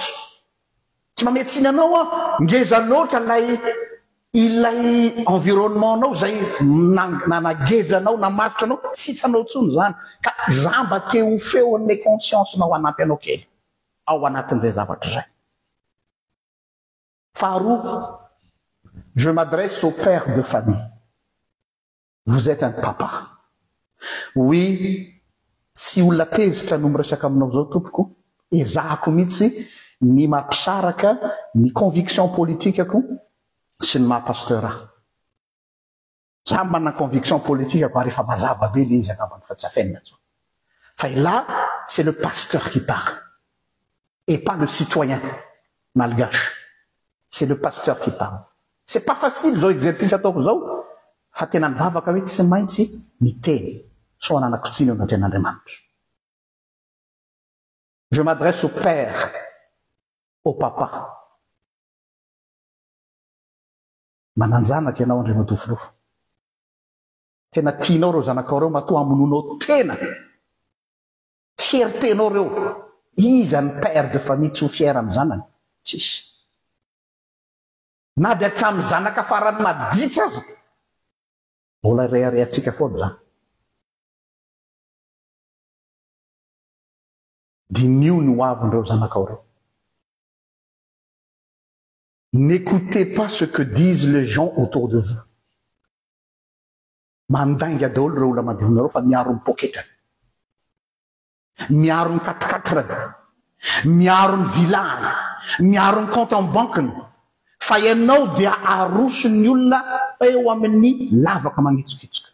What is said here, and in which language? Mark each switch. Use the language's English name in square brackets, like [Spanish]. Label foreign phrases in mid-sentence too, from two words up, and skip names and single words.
[Malagasy] Tsy mametsiny anao ngeza loatra ilay environnement anao zay nanagejanao namatotra anao tsy hitanao tsony zany. Ka zamba teo feon'le conscience nao anampy anao kely ao anatin'izay zavatra zay. Faharoa, [French] je m'adresse au père de famille. Vous êtes un papa. Oui, [Malagasy] tsy olona tezitra no miresaka aminao zao tompoko, ezahako mihitsy ny mampisaraka ny conviction politikako sy ny maha-pasteur. Za manana conviction politikako rehefa mazava be le izy angambany fa tsy afenina tsony. [French] Fa là, c'est le pasteur qui parle. et pas le citoyen malgache. C'est le pasteur qui parle. C'est pas facile [Malagasy] zao exercice ataoko zao fa tena mivavaka hoe tsy maintsy miteny so ananakitsiny eo anatr'Andriamanitra. [French] Je m'adresse au père, au papa. [Malagasy] Mananjanaka ianao Andriamatofolo. Tena tianao reo zanakao reo matoa amononao tena. Fierténao reo. Iza ny [French] père de famille [Malagasy] tsy ho fiera amin'ny zanany? Tsisy. Na dia hatramin'ny zanaka farany maditra aza. Mbola reharehantsika foana zany. Dinio ny hoavindreo zanakao reo. [French] N'écoutez pas ce que disent les gens autour de vous. [Malagasy] Mandainga daholo reo olona manodidina reo fa miaro ny poketra. Miaro ny katikatrany. Miaro ny vilany. Miaro ny [French] compte en banque- [Malagasy] ny. Fa ianao dia aroso ny olona eo amin'ny lavaka magnitsokitsoka.